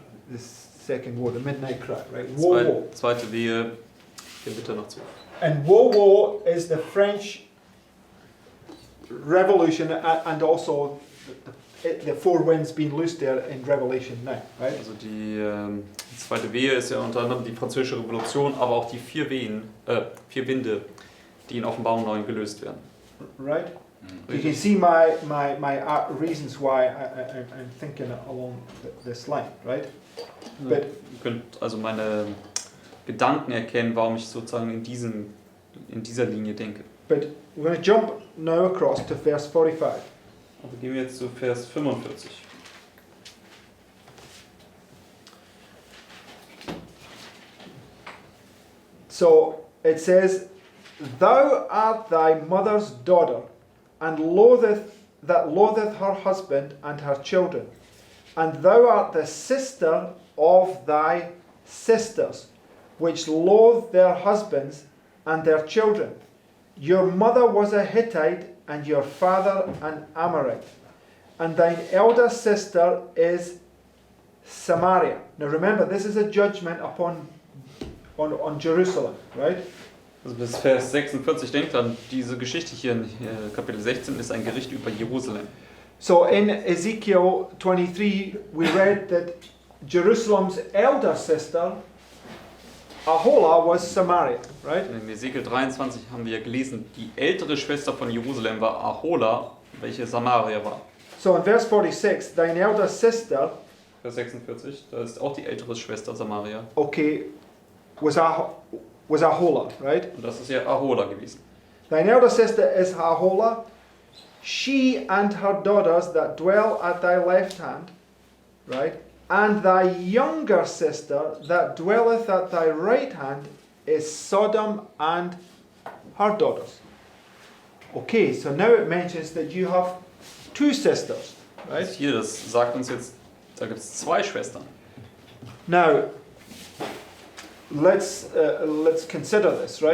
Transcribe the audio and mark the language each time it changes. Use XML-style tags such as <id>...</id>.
<en>The second woe, the midnight cry, right? Woe, woe.</en> <de>Zweite Wehe, hier bitte noch zu.</de> <en>And woe, woe is the French Revolution and also the four winds being loosed there in Revelation 9, right?</en> <de>Also die zweite Wehe ist ja unter anderem die französische Revolution, aber auch die vier Winde, die in Offenbarung 9 gelöst werden.</de> <en>Right? You can see my reasons why I'm thinking along this line, right? But</en> <de>Ihr könnt also meine Gedanken erkennen, warum ich sozusagen in dieser Linie denke.</de> <en>but we're going to jump now across to verse 45.</en> <de>Also gehen wir jetzt zu Vers 45.</de> <en>So it says, "Thou art thy mother's daughter, and loatheth her husband and her children, and thou art the sister of thy sisters, which loathe their husbands and their children. Your mother was a Hittite, and your father an Amorite, and thine elder sister is Samaria." Now remember, this is a judgment on Jerusalem, right?</en> <de>Also bis Vers 46, denkt dran, diese Geschichte hier in Kapitel 16 ist ein Gericht über Jerusalem.</de> <en>So in Ezekiel 23, we read that Jerusalem's elder sister, Aholah, was Samaria, right?</en> <de>In Ezekiel 23 haben wir gelesen, die ältere Schwester von Jerusalem war Aholah, welche Samaria war.</de> <en>So in verse 46, thine elder sister,</en> <de>Vers 46, da ist auch die ältere Schwester Samaria.</de> <en>okay, was Aholah, right?</en> <de>Und das ist ja Aholah gewesen.</de> <en>Thine elder sister is Aholah, she and her daughters that dwell at thy left hand, right? And thy younger sister that dwelleth at thy right hand is Sodom and her daughters. Okay, so now it mentions that you have two sisters, right?</en> <de>Hier, das sagt uns jetzt, da gibt es zwei Schwestern.</de> <en>Now, let's consider this, right?</en>